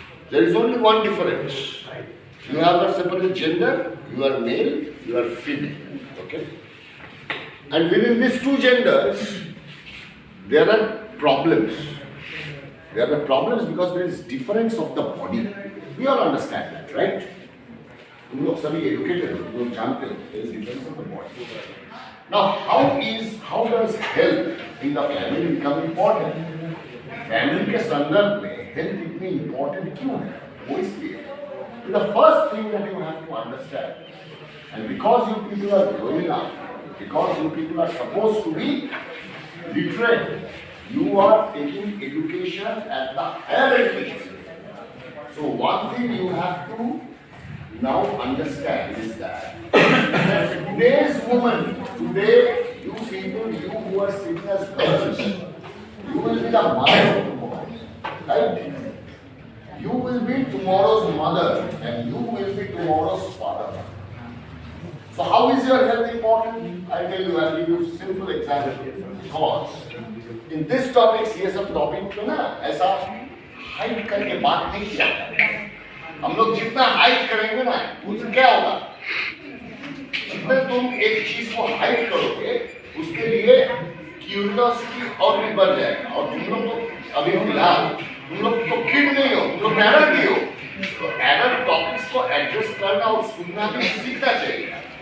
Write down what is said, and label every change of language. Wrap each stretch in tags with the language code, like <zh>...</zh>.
<en>There is only one difference. You have a separate gender, you are male, you are female, okay? And within these two genders, there are problems. There are problems because there is difference of the body. We all understand that, right?</en> <hi>तुम लोग सभी educated हो, तुम लोग जानते हो,</hi> <en>there is difference of the body. Now, how does health in the family become important?</en> <hi>Family के संदर्भ में health इतनी important क्यों है? वो इसलिए</hi> <en>the first thing that you have to understand, and because you people are growing up, because you people are supposed to be literate, you are taking education at the higher education. So one thing you have to now understand is that today's woman, today you people, you who are sitting as girls, you will be the mother of tomorrow, right? You will be tomorrow's mother and you will be tomorrow's father. So how is your health important? I tell you, I'll give you simple example. Because in this topic,</en> <hi>ये सब topic तो ना ऐसा hide करके बात नहीं किया जाता है। हम लोग जितना हाइड करेंगे ना उससे क्या होगा, जितना तुम एक चीज को हाइड करोगे उसके लिए क्यूरियोसिटी और भी बढ़ जाएगा। और तुम लोग तो अभी फिलहाल तुम लोग तो किड नहीं हो, तुम लोग एडल्ट भी हो, तो एडल्ट टॉपिक्स को एड्रेस करना और सुनना भी सीखना चाहिए।</hi>